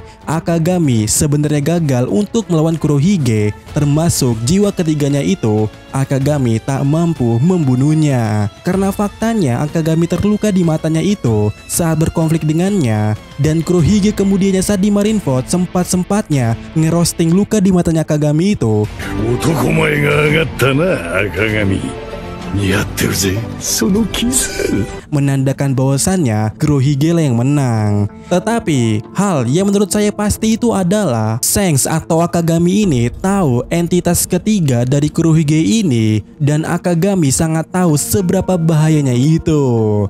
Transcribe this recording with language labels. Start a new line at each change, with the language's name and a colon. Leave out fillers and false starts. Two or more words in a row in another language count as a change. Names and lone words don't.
Indonesian: Akagami sebenarnya gagal untuk melawan Kurohige, termasuk jiwa ketiganya itu Akagami tak mampu membunuhnya. Karena faktanya Akagami terluka di matanya itu itu saat berkonflik dengannya, dan Kurohige kemudiannya saat di Marineford sempat-sempatnya ngerosting luka di matanya Akagami itu.
Japanese: 男前が上がったな、赤髪。似合ってるぜ、そのキス。
Indonesian: menandakan bahwasannya Kurohige lah yang menang. Tetapi hal yang menurut saya pasti itu adalah Shanks atau Akagami ini tahu entitas ketiga dari Kurohige ini, dan Akagami sangat tahu seberapa bahayanya itu.